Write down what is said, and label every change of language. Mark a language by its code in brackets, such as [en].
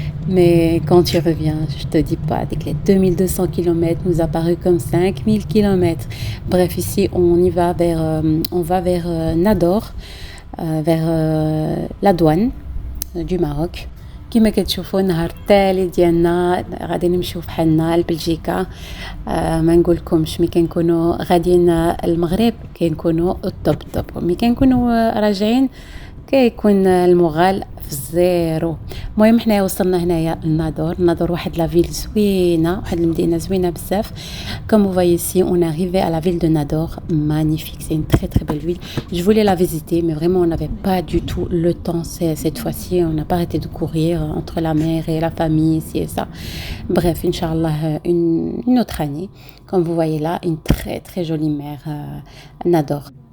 [fr] Mais quand tu reviens, je te dis pas, dès que les 2200 kilomètres nous a paru comme 5000 kilomètres. Bref, ici, on va vers Nador, vers la douane du Maroc. [ar] كما كتشوفوا النهار التالي ديالنا غادي نمشيو فحالنا لبلجيكا. ما نقولكمش ملي كنكونوا غاديين المغرب كنكونوا الطوب توب، ملي كنكونوا راجعين كيكون المغال في الزيرو. المهم حنايا وصلنا هنايا لنادور واحد [fr] لا فيل [ar] زوينه، واحد المدينه زوينه بزاف. [fr] Comme vous voyez ici, on est arrivé à la ville de Nador, magnifique, c'est une très très belle ville. Je voulais la visiter, mais vraiment on n'avait pas du tout le temps cette fois-ci. On n'a pas arrêté de courir entre la mère et la famille, ici et ça. Bref, Inch'Allah, une autre année. Comme vous voyez là, une très très jolie mer, Nador.